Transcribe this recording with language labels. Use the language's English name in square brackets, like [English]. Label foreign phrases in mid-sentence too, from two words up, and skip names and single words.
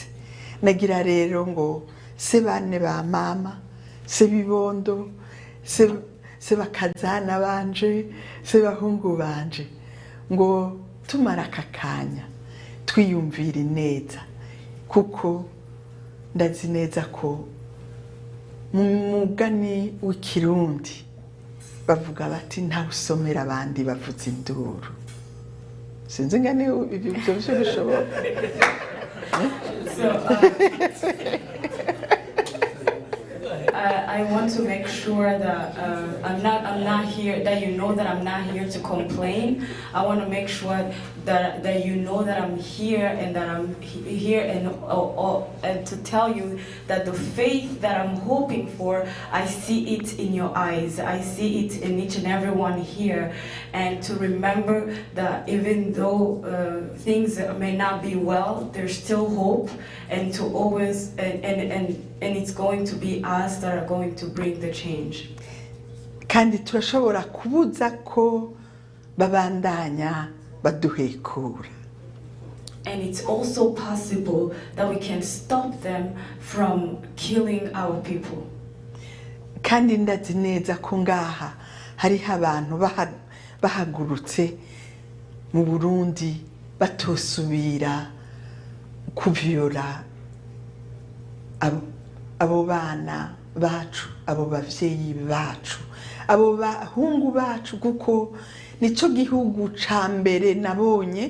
[Rundi] Nagira rero ngo se bane ba mama se bibondo se bakazana banje se bahungu banje ngo tumara akakanya twiyumvira neza kuko ndazi neza ko mu mugani w'ikirundi bavuga bati ntawe usomera abandi bavuza induru sinzi ngane ibyo bishoboka [English] I want to make sure that I'm not here, that you know that I'm not here to complain. I want to make sure that you know that I'm here and that I'm here and to tell you that the faith that I'm hoping for, I see it in your eyes. I see it in each and every one here. And to remember that even though things may not be well, there's still hope, and to always, and it's going to be us that are going to bring the change. [Rundi] Kandi turashobora kubuza ko babandanya baduhekura. [English] And it's also possible that we can stop them from killing our people. [Rundi] Kandi ndazi neza ko ngaha hariho abantu bahagurutse mu Burundi batosubira kuvyola abo bana bacu, abo bavyeyi bacu, abo bahungu bacu, kuko nico gihugu ca mbere nabonye.